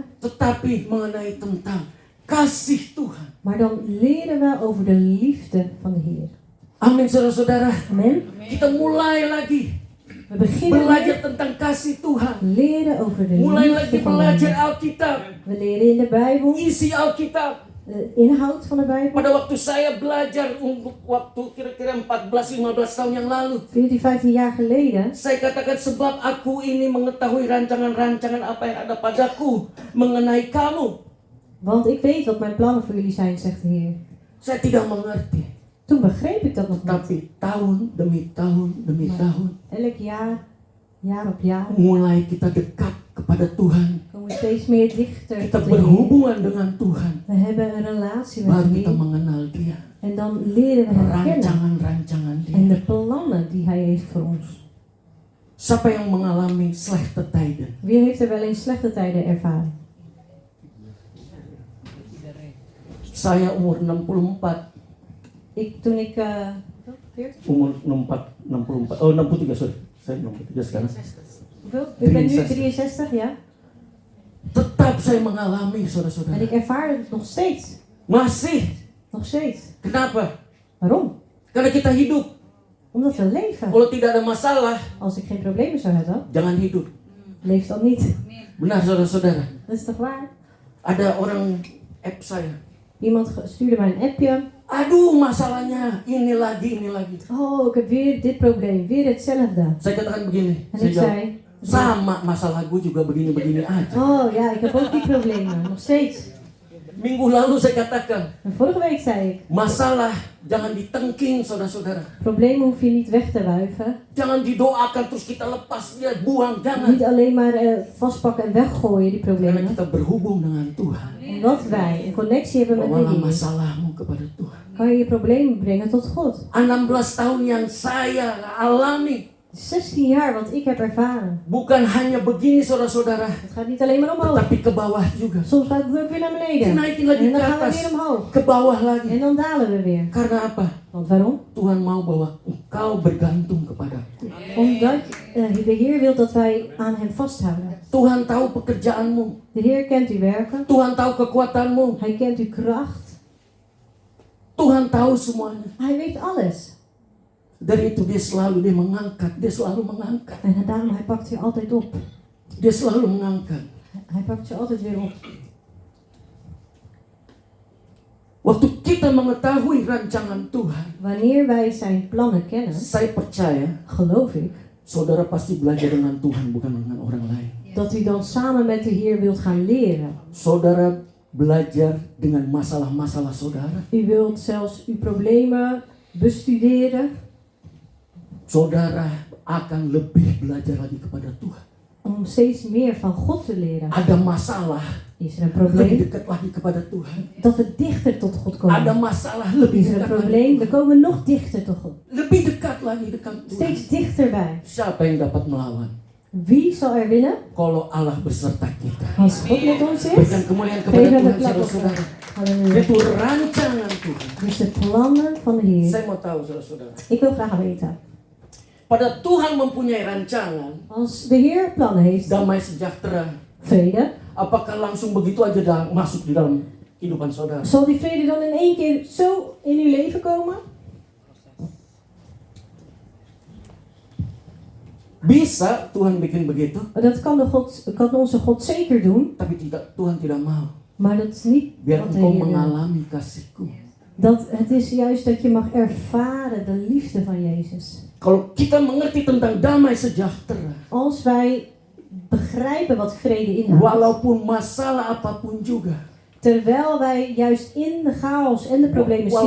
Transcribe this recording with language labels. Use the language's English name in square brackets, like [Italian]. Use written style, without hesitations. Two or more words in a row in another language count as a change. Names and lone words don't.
[Indonesian] tetapi mengenai tentang kasih Tuhan. [Dutch] Maar dan leren we over de liefde van de Heer. [Indonesian] Amin, saudara-saudara. [Dutch] Amen. [Indonesian] Kita mulai lagi [Dutch] We beginnen [Indonesian] belajar [Dutch] weer [Indonesian] tentang kasih Tuhan. [Dutch] leren over de [Indonesian] Mulai [Dutch] liefde [Indonesian] lagi [Dutch] van de [Indonesian] belajar [Dutch] Heer. [Indonesian] Alkitab, [Dutch] We leren in de Bijbel, [Indonesian] isi Alkitab. [Dutch] de inhoud van de Bijbel. [Indonesian] Pada waktu saya belajar untuk waktu kira-kira 14-15 tahun yang lalu, [Dutch] 14, 15 jaar geleden [Indonesian] saya katakan sebab aku ini mengetahui rancangan-rancangan apa yang ada padaku mengenai kamu. [Dutch] want ik weet wat mijn plannen voor jullie zijn, zegt de Heer. [Indonesian] Saya tidak mengerti. [Dutch] Toen begreep ik dat nog niet. [Indonesian] Tapi tahun demi tahun demi tahun [Dutch] Elk jaar, jaar op jaar, [Indonesian] mulai kita dekat kepada Tuhan. [Dutch] komen we steeds meer dichter [Indonesian] Kita [Dutch] tot de Heer. [Indonesian] berhubungan dengan Tuhan. [Dutch] We hebben een relatie met [Indonesian] Baru [Dutch] de [Indonesian] kita [Dutch] Heer. [Indonesian] mengenal Dia. [Dutch] En dan leren we hem kennen. [Indonesian] Rancangan-rancangan [Dutch] En [Indonesian] Dia. [Dutch] de plannen die hij heeft voor ons. [Indonesian] Siapa yang mengalami [Dutch] slechte tijden? Wie heeft er wel eens slechte tijden ervaren? [Indonesian] Saya umur 64. [Dutch] Toen ik... 40? [Indonesian] Umur 64. Oh, 63, sorry. Saya 63 sekarang. [Dutch] Hoeveel? Ik ben nu 63. 63, ja. [Indonesian] Tetap saya mengalami, [Dutch] En [Indonesian] saudara-saudara. [Dutch] ik ervaar het nog steeds. [Indonesian] Masih. [Dutch] Nog steeds. [Indonesian] Kenapa? [Dutch] Waarom? [Indonesian] Karena kita hidup. [Dutch] Omdat we leven. [Indonesian] Kalau tidak ada masalah, [Dutch] Als ik geen problemen zou hebben, [Indonesian] jangan hidup. [Dutch] leef dan niet. [Indonesian] Benar, saudara-saudara. [Dutch] Dat is toch waar? [Indonesian] Ada orang app saya. [Dutch] Iemand stuurde mij een appje. [Indonesian] Aduh, masalahnya ini lagi. [Dutch] Oh, ik heb weer dit probleem, weer hetzelfde. [Indonesian] Saya katakan begini, [Dutch] En [Indonesian] saya [Dutch] ik [Indonesian] jawab, [Dutch] zei, [Indonesian] sama masalah gue juga begini-begini aja. [Dutch] oh ja, ik heb ook die problemen, nog steeds. [Indonesian] Minggu lalu saya katakan, [Dutch] En vorige week zei ik, [Indonesian] masalah jangan ditengking saudara-saudara. [Dutch] problemen hoef je niet weg te wuiven. [Indonesian] Jangan didoakan terus kita lepas dia, buang, [Dutch] Niet [Indonesian] jangan. [Dutch] alleen maar vastpakken en weggooien, die [Indonesian] Karena [Dutch] problemen. [Indonesian] kita berhubung dengan Tuhan. [Dutch] Omdat wij een connectie hebben met de [Indonesian] Bawalah [Dutch] Heer, [Indonesian] masalahmu kepada Tuhan. [Dutch] kan je je problemen brengen tot God. [Indonesian] 16 tahun yang saya alami, [Dutch] 16 jaar wat ik heb ervaren. [Indonesian] bukan hanya begini saudara-saudara, [Dutch] Het gaat niet alleen maar omhoog. [Indonesian] tetapi ke bawah juga. [Dutch] Soms gaat het ook weer naar beneden. [Indonesian] Naikin lagi [Dutch] En [Indonesian] ke [Dutch] dan gaan we [Indonesian] atas, [Dutch] weer omhoog. [Indonesian] ke bawah lagi. [Dutch] En dan dalen we weer. [Indonesian] Karena apa? [Dutch] Want waarom? [Indonesian] Tuhan mau bahwa engkau bergantung kepadaku. [Dutch] Omdat de Heer wil dat wij aan Hem vasthouden. [Indonesian] Tuhan tahu pekerjaanmu. [Dutch] De Heer kent uw werken. [Indonesian] Tuhan tahu kekuatanmu. [Dutch] Hij kent uw kracht. [Indonesian] Tuhan tahu semuanya. [Dutch] Hij weet alles. [Indonesian] Dari itu dia selalu mengangkat. Dia selalu mengangkat. [Dutch] En daarom, Hij pakt je altijd op. [Indonesian] Dia selalu mengangkat. [Dutch] Hij pakt je altijd weer op. [Indonesian] Waktu kita mengetahui rancangan Tuhan, [Dutch] Wanneer wij zijn plannen kennen, [Indonesian] saya percaya [Dutch] geloof ik, [Indonesian] saudara pasti belajar dengan Tuhan, bukan dengan orang lain. [Dutch] dat u dan samen met de Heer wilt gaan leren. [Indonesian] Saudara belajar dengan masalah-masalah saudara. [Dutch] U wilt zelfs uw problemen bestuderen. [Indonesian] Saudara akan lebih belajar lagi kepada Tuhan. [Dutch] Om steeds meer van God te leren. [Indonesian] Ada masalah, [Dutch] Is er een [Indonesian] lebih [Dutch] probleem? [Indonesian] dekat lagi kepada Tuhan. [Dutch] Dat we dichter tot God [Indonesian] Ada [Dutch] komen. [Indonesian] masalah, lebih [Dutch] Is er een dekat lagi. probleem? We komen nog dichter tot God. [Indonesian] Lebih dekat lagi dekat Tuhan. [Dutch] Steeds dichterbij. [Indonesian] Siapa yang dapat melawan? [Dutch] Wie zal er winnen? [Indonesian] Kalau Allah beserta kita. [Dutch] Als God met ons is. [Indonesian] Berikan kemuliaan kepada [Dutch] Geef hem [Indonesian] Tuhan, [Dutch] een klap op. [Indonesian] saudara-saudara. Halleluja. Itu rancangan Tuhan. [Dutch] Dus de plannen van de Heer. [Indonesian] Saya mau tahu, saudara-saudara. [Dutch] Ik wil graag weten. [Indonesian] Pada Tuhan mempunyai rancangan [Dutch] Als de Heer plannen heeft, [Indonesian] damai sejahtera, [Dutch] vrede, [Indonesian] apakah langsung begitu aja masuk di dalam kehidupan saudara? [Dutch] zal die vrede dan in één keer zo in uw leven komen? [Indonesian] Bisa Tuhan bikin begitu, [Dutch] Dat kan onze God zeker doen, [Indonesian] tapi Tuhan tidak mau. [Dutch] maar dat is niet [Indonesian] Biar [Dutch] wat de [Indonesian] engkau [Dutch] Heer wil. [Indonesian] mengalami kasihku. [Dutch] Het is juist dat je mag ervaren de liefde van Jezus. [Indonesian] Kalau kita mengerti tentang damai sejahtera, [Dutch] Als wij begrijpen wat vrede inhoudt, [Indonesian] walaupun masalah apapun juga, [Dutch] terwijl wij juist in de chaos en de problemen zitten,